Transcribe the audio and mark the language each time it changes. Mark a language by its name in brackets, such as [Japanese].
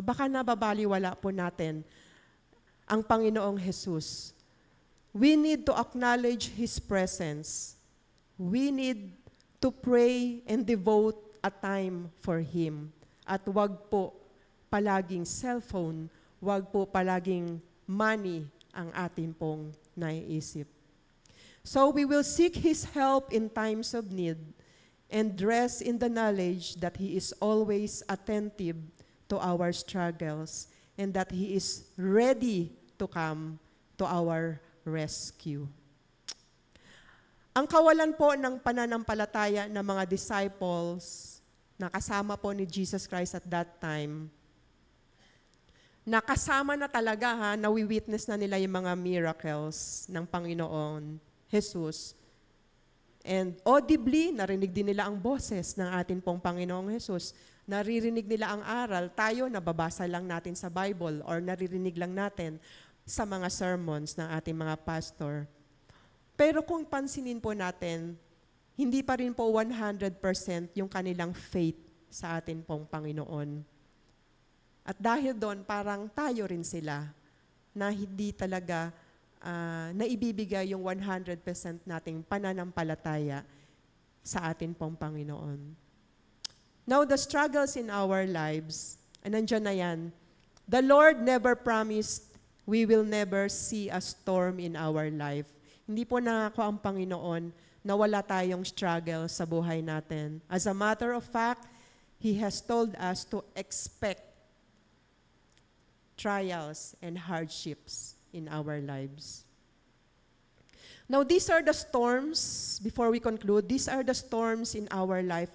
[Filipino] Baka nababaliwala po natin ang Panginoong Jesus. [English] We need to acknowledge His presence. We need to pray and devote a time for Him. [Filipino] At wag po palaging cellphone, wag po palaging money ang atin pong naiisip. [English] So we will seek His help in times of need and rest in the knowledge that He is always attentive to our struggles and that He is ready to come to our rescue. [Filipino] Ang kawalan po ng pananampalataya ng mga disciples na kasama po ni Jesus Christ [English] at that time, [Filipino] nakasama na talaga nawi-witness na nila yung mga miracles ng Panginoon Jesus. And audibly, narinig din nila ang boses ng atin pong Panginoong Jesus. Naririnig nila ang aral. Tayo, nababasa lang natin sa Bible or naririnig lang natin sa mga sermons ng ating mga pastor. Pero kung pansinin po natin, hindi pa rin po 100% yung kanilang faith sa atin pong Panginoon. At dahil doon, parang tayo rin sila na hindi talaga naibibigay yung 100% nating pananampalataya sa atin pong Panginoon. [English] Now, the struggles in our lives, [Filipino] nandiyan na yan. [English] The Lord never promised we will never see a storm in our life. [Filipino] Hindi po nangako ang Panginoon na wala tayong struggle sa buhay natin. [English] As a matter of fact, He has told us to expect trials and hardships in our lives. Now, these are the storms, before we conclude, these are the storms in our life.